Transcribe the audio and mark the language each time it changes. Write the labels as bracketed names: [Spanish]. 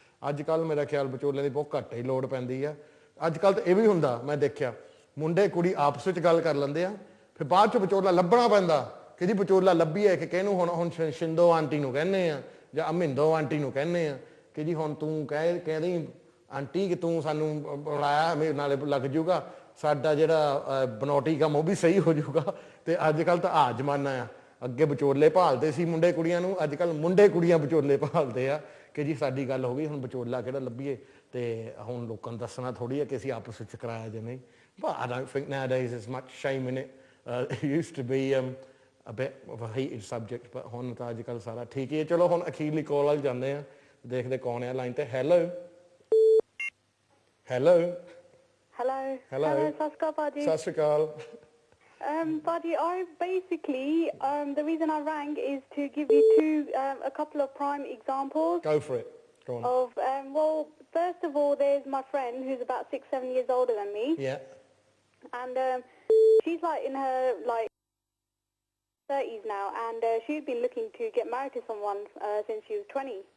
[Punjabi] ਅੱਜ ਕੱਲ੍ਹ ਮੇਰਾ ਖਿਆਲ ਵਿਚੋਲੇ ਦੀ ਬਹੁਤ ਘੱਟ ਹੀ ਲੋੜ ਪੈਂਦੀ ਆ। ਅੱਜ ਕੱਲ੍ਹ ਤਾਂ ਇਹ ਵੀ ਹੁੰਦਾ, ਮੈਂ ਦੇਖਿਆ ਮੁੰਡੇ ਕੁੜੀ ਆਪਸ ਵਿੱਚ ਗੱਲ ਕਰ ਲੈਂਦੇ ਆ, ਫਿਰ ਬਾਅਦ 'ਚ ਵਿਚੋਲਾ ਲੱਭਣਾ ਪੈਂਦਾ ਕਿ ਜੀ ਵਿਚੋਲਾ ਲੱਭੀਏ ਕਿ ਕਿਹਨੂੰ ਹੁਣ ਸ਼ਿੰਦੋ ਆਂਟੀ ਨੂੰ ਕਹਿੰਦੇ ਆ ਜਾਂ ਅਮਿੰਦੋ ਆਂਟੀ ਨੂੰ ਕਹਿੰਦੇ ਆ ਕਿ ਜੀ ਹੁਣ ਤੂੰ ਕਹਿੰਦੀ ਆਂਟੀ ਕਿ ਤੂੰ ਸਾਨੂੰ ਬੁਲਾਇਆ, ਮੇਰੇ ਨਾਲੇ ਲੱਗ ਜੂਗਾ, ਸਾਡਾ ਜਿਹੜਾ ਬਨੌਟੀ ਕੰਮ ਉਹ ਵੀ ਸਹੀ ਹੋ ਜੂਗਾ। ਤੇ ਅੱਜ ਕੱਲ੍ਹ ਤਾਂ ਆਹ ਜ਼ਮਾਨਾ ਆ, ਅੱਗੇ ਵਿਚੋਲੇ ਭਾਲਦੇ ਸੀ ਮੁੰਡੇ ਕੁੜੀਆਂ ਨੂੰ, ਅੱਜ ਕੱਲ੍ਹ ਮੁੰਡੇ ਕੁੜੀਆਂ ਵਿਚੋਲੇ ਭਾਲਦੇ ਆ ਕਿ ਜੀ ਸਾਡੀ ਗੱਲ ਹੋ ਗਈ, ਹੁਣ ਵਿਚੋਲਾ ਕਿਹੜਾ ਲੱਭੀਏ। ਤੇ ਹੁਣ ਲੋਕਾਂ ਨੂੰ ਦੱਸਣਾ ਥੋੜ੍ਹੀ ਹੈ ਕਿ ਅਸੀਂ ਆਪਸ ਵਿੱਚ ਕਰਾਇਆ ਜਾਂ ਨਹੀਂ। [English] But I don't think nowadays there's much shame in it. It used to be a bit of a heated subject, but [Punjabi] ਹੁਣ ਤਾਂ ਅੱਜ ਕੱਲ੍ਹ ਸਾਰਾ ਠੀਕ ਹੀ ਹੈ। ਚਲੋ ਹੁਣ ਅਖੀਰਲੀ ਕਾਲ ਵੱਲ ਜਾਂਦੇ ਆ, ਦੇਖਦੇ ਕੌਣ ਆ ਲਾਈਨ ਤੇ। [English] hello [Punjabi] Hello, ਸਤਿ ਸ਼੍ਰੀ ਅਕਾਲ ਭਾਜੀ। ਸਤਿ ਸ਼੍ਰੀ ਅਕਾਲ। [English] Buddy, I basically, the reason I rang is to give you a couple of prime examples. Go for it. Go on. Of, well, first of all, there's my friend who's about 6-7 years older than me. Yeah. And she's like in her 30s now, and she's been looking to get married to someone since she was 20.